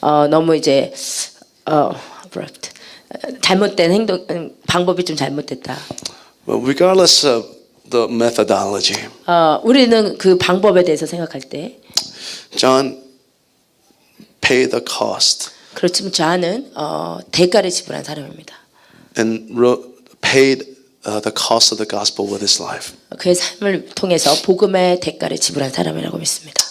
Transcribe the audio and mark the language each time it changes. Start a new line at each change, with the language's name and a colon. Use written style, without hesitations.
Korean: 너무 이제 abrupt. 잘못된 행동 방법이 좀 잘못됐다.
English: But regardless of the methodology,
Korean: 우리는 그 방법에 대해서 생각할 때
English: John paid the cost
Korean: 그렇지만 저는 대가를 지불한 사람입니다.
English: and paid the cost of the gospel with his life.
Korean: 그의 삶을 통해서 복음의 대가를 지불한 사람이라고 믿습니다.